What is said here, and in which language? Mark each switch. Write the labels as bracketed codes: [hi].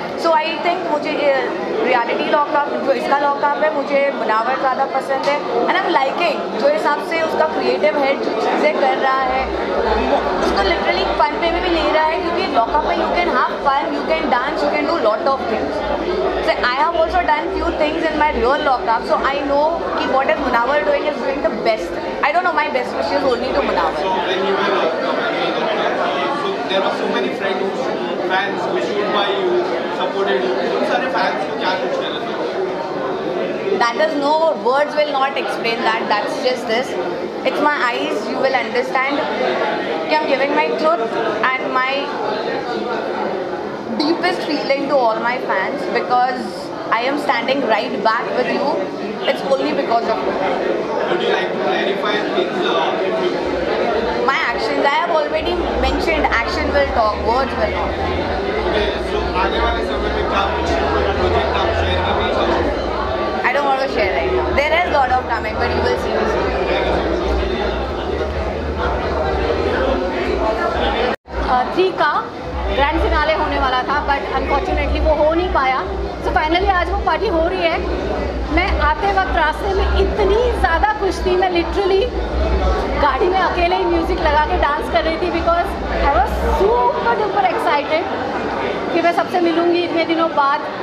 [hi] So I think मुझे reality lockup जो इसका लॉकअप है, मुझे मुनावर ज़्यादा पसंद है [en] and I am liking [hi] जो हिसाब से उसका क्रिएटिव हेड जो चीज़ें कर रहा है, उसको लिटरली फन पे भी ले रहा है, क्योंकि लॉकअप में [en] You can have fun, you can dance, you can do lot of things. So I have also done few things in my real lockup, so I know कि what is Munawar doing is doing the best. I don't know, my best wishes only to Munawar. So when you were so there were so many fans who stood by you, supported you. [hi] उन सारे fans को क्या कुछ कहना चाहिए? [en] That is no words will not explain that. That's just this. It's my eyes. You will understand. कि I'm giving my truth and my deepest feeling to all my fans, because I am standing right back with you. It's only because of you. Would you like to clarify things? My actions, I have already mentioned, action will talk, words will not. [hi] Okay, so आने वाले समय में क्या कुछ project आप share करना चाहोगे? [en] I don't want to share right now. There is lot of coming, but you will see me soon. [hi] 3 का ग्रैंड फिनाले होने वाला था, बट अनफॉर्चुनेटली वो हो नहीं पाया। सो फाइनली आज वो पार्टी हो रही है। मैं आते वक्त रास्ते में इतनी ज़्यादा खुश थी, मैं लिटरली गाड़ी में अकेले ही म्यूज़िक लगा के डांस कर रही थी, [en] because I was super duper excited [hi] कि मैं सबसे मिलूँगी इतने दिनों बाद।